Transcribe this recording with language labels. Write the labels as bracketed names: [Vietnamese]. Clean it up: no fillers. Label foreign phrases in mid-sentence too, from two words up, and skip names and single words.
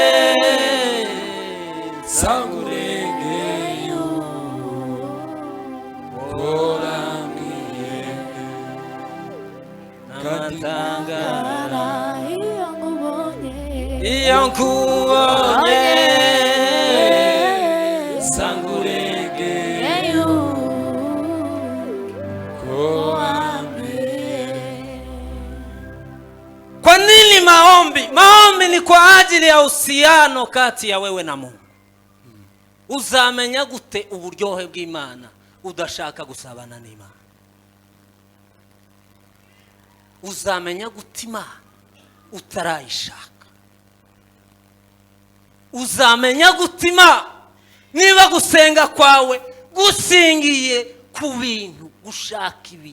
[Kinyarwanda] Sangurengeye Koramiye n'amatangara iyo nkubonye iyo nkubonye sangurengeye [Swahili] Kwa nini maombi? Maombi ni kwa ajili ya uhusiano kati ya wewe na Mungu. [Kinyarwanda] Uzamenya gute uburyohe bw'Imana udashaka gusabana n'Imana? Uzamenya gute Imana utarayishaka? Uzamenya gute Imana niba gusenga kwawe gusingiye ku bintu, gushaka ibintu?